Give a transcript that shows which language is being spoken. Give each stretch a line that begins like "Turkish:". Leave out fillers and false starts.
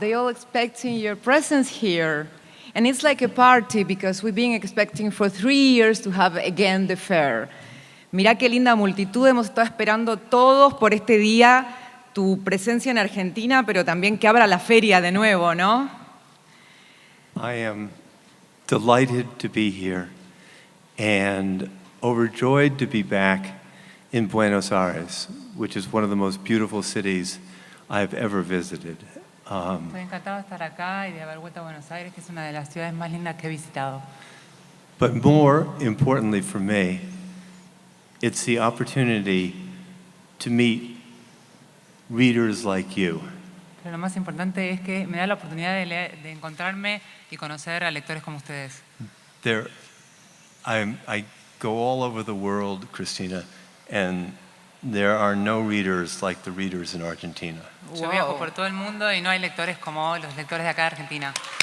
English: They all expecting your presence here. And it's like a party because we've been expecting for 3 years to have again the fair.
Spanish: Mirá qué linda multitud, hemos estado esperando todos por este día, tu presencia en Argentina, pero también que abra la feria de nuevo, ¿no?
English: I am delighted to be here and overjoyed to be back in Buenos Aires, which is one of the most beautiful cities I've ever visited.
Spanish: Estoy encantado de estar acá y de haber vuelto a Buenos Aires, que es una de las ciudades más lindas que he visitado.
English: But more importantly for me, it's the opportunity to meet readers like you.
Spanish: Pero lo más importante es que me da la oportunidad de encontrarme y conocer a lectores como ustedes.
English: I go all over the world, Christina, and there are no readers like the readers in Argentina.
Spanish: Yo viajo por todo el mundo y no hay lectores como los lectores de acá de Argentina.